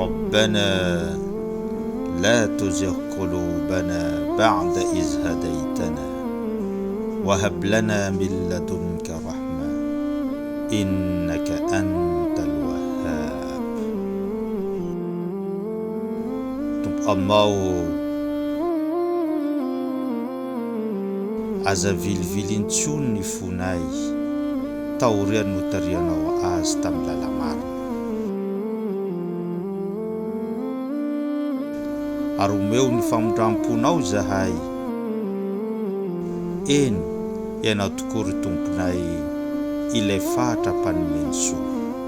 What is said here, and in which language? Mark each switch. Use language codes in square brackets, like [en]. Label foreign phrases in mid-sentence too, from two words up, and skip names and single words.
[ar] ربنا لا تزغ قلوبنا بعد إذ هديتنا وهب لنا من لدنك رحمة إنك أنت الوهاب. [mg] Allah aza vilivilintsony ny fonay taoriany no tarianao azy tamin'ny lalamarina ary omeo ny famondramponao zahay eny ianao tokoa ry tomponay ilay fahatra mpanomeny soa.